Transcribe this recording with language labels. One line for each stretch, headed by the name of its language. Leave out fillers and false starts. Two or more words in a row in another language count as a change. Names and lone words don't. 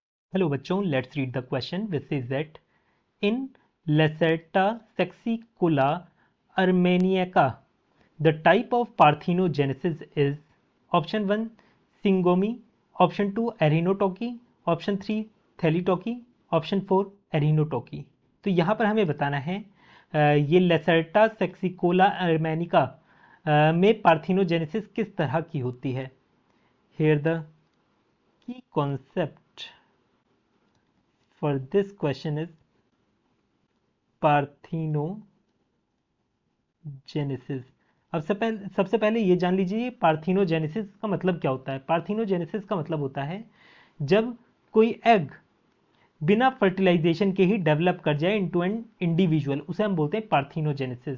English: Hello बच्चों, let's read the question which says that in Lacerta saxicola armeniaca, the type of parthenogenesis is option 1 syngomy, option 2 arenotoky, option 3 thelytoky, option 4 arenotoky।
Hindi: तो यहाँ पर हमें बताना है ये लेसर्टा सेक्सिकोला अर्मेनिका में पार्थिनोजेनेसिस किस तरह की होती है।
English: Here the key concept for this question is पार्थिनोजेनेसिस।
Hindi: अब सबसे पहले ये जान लीजिए पार्थिनोजेनेसिस का मतलब क्या होता है। पार्थिनोजेनेसिस का मतलब होता है जब कोई एग बिना फर्टिलाइजेशन के ही डेवलप कर जाए
English: into an individual,
Hindi: उसे हम बोलते हैं पार्थिनोजेनेसिस।